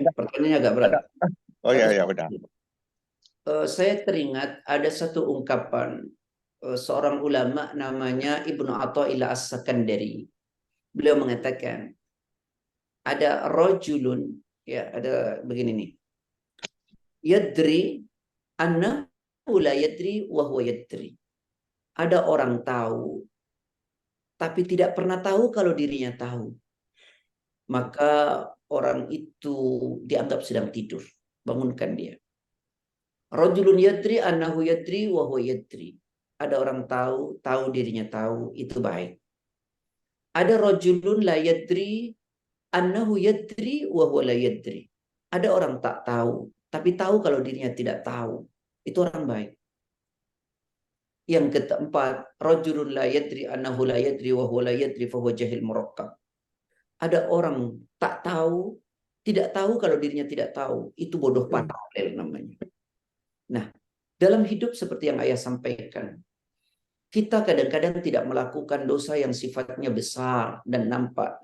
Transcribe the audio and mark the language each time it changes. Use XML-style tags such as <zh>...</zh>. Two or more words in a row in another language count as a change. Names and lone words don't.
<id>Pertanyaannya agak berat. Oh ya, udah. Saya teringat ada satu ungkapan seorang ulama namanya Ibnu Athaillah As-Sakandari. Beliau mengatakan ada rajulun, ya, ada begini nih.</id> <ar>يدري أن لا يدري وهو يدري.</ar> <id>Ada orang tahu tapi tidak pernah tahu kalau dirinya tahu. Maka orang itu dianggap sedang tidur. Bangunkan dia.</id> <ar>رجل يدري أنه يدري وهو يدري.</ar> <id>Ada orang tahu dirinya tahu, itu baik.</id> <ar>Ada رجل لا يدري أنه يدري وهو لا يدري.</ar> <id>Ada orang tak tahu tapi tahu kalau dirinya tidak tahu. Itu orang baik. Yang keempat,</id> <ar>رجل لا يدري أنه لا يدري وهو لا يدري فهو جاهل مركب.</ar> <id>Ada orang tak tahu, tidak tahu kalau dirinya tidak tahu. Itu bodoh paralel namanya. Nah, dalam hidup seperti yang ayah sampaikan, kita kadang-kadang tidak melakukan dosa yang sifatnya besar dan nampak.</id>